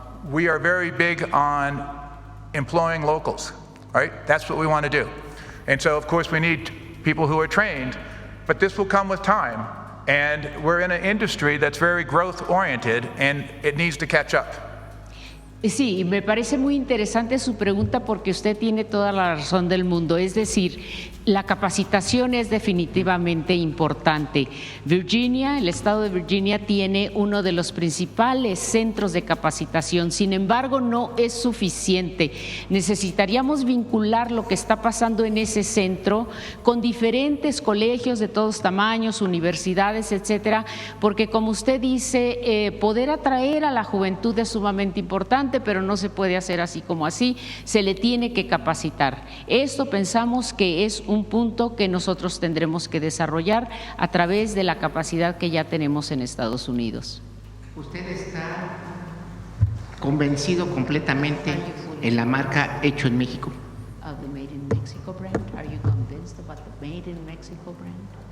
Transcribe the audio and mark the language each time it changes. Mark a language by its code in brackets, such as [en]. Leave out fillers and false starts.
[en] We are very big on employing locals, right? That's what we want to do. And so, of course, we need people who are trained, but this will come with time. And we're in an industry that's very growth-oriented, and it needs to catch up. [es] Sí, me parece muy interesante su pregunta porque usted tiene toda la razón del mundo. Es decir, la capacitación es definitivamente importante. Virginia, el estado de Virginia, tiene uno de los principales centros de capacitación. Sin embargo, no es suficiente. Necesitaríamos vincular lo que está pasando en ese centro con diferentes colegios de todos tamaños, universidades, etcétera, porque como usted dice, poder atraer a la juventud es sumamente importante, pero no se puede hacer así como así, se le tiene que capacitar. Esto pensamos que es un punto que nosotros tendremos que desarrollar a través de la capacidad que ya tenemos en Estados Unidos. ¿Usted está convencido completamente en la marca Hecho en México? [en] The Made in Mexico brand. Are you convinced about the Made in Mexico brand?